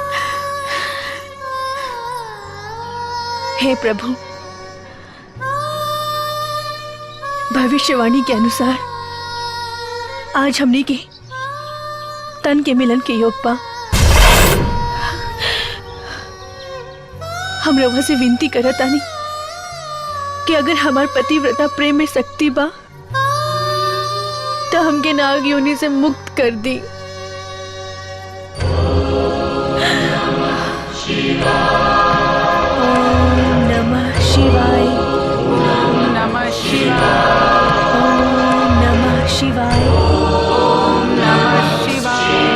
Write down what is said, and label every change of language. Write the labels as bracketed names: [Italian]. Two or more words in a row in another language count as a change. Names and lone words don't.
[Bhojpuri] हे प्रभु, भविष्यवाणी के अनुसार आज हमने के तन के मिलन के योग पा। हम रवा से विनती करतानी कि अगर हमार पतिव्रता प्रेम में शक्ति बा तो हमके नाग योनि से मुक्त कर दी। [Sanskrit] ओम नमः शिवाय। ओम नमः शिवाय। ओम नमः शिवाय। ओम नमः शिवाय।